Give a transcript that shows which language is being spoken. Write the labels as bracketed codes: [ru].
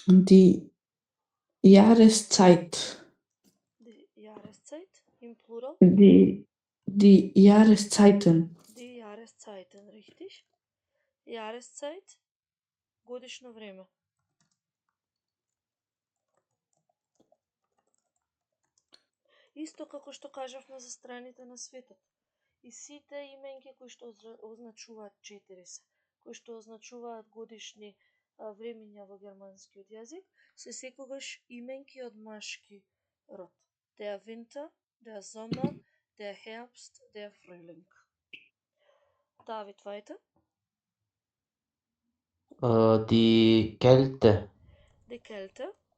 [de] Die Jahreszeit. Die Jahreszeit im Plural. Die Jahreszeiten. Die Jahreszeiten, richtig. [mk] Jahreszeit, годишно време. Исто како што кажавме за страните на светот. И сите именки кои што означуваат 4 се, кои што означуваат годишни времења во германскиот јазик, се секогаш именки од машки род. [de] Der Winter, der Sommer, der Herbst, der Frühling. [mk] Давид Вајта. [de] Die Kälte. Die Kälte.